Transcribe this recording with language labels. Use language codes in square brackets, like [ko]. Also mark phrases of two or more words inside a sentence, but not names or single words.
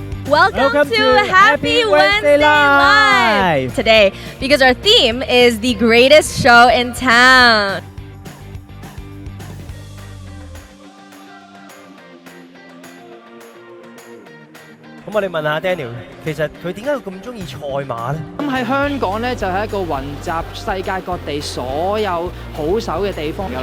[en] Welcome to Happy Wednesday Live today because our theme is the greatest show in town. [yue] 咁我哋問下 Daniel，其實佢點解會咁中意賽馬呢？咁喺香港咧就係一個雲集世界各地所有好手嘅地方㗎啦。